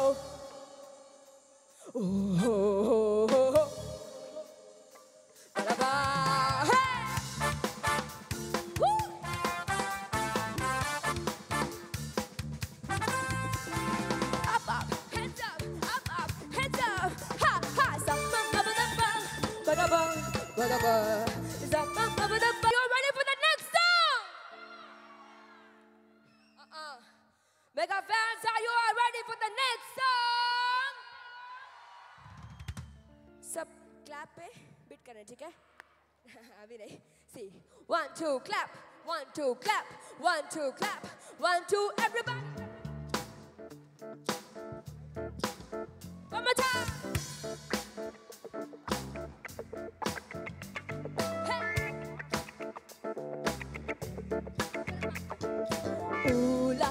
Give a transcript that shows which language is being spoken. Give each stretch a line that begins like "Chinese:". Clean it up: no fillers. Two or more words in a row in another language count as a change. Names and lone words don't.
English: Oh, ho, ho, ho, ho. Ba-da-ba, hey! Woo! Up, up, hands up, hands up. Ha, ha, zap-bum-ba-ba-da-ba, ba-da-ba, ba-da-ba, zap-bum-ba-ba-da-ba. You're ready for the next song? Mega fans, are you all ready for the next song?
Hindi: सब clap पे beat करना ठीक है? अभी नहीं.
English: See, 1, 2, clap. 1, 2, clap. 1, 2, clap. 1, 2, everybody. One more time. Hey. Ooh la.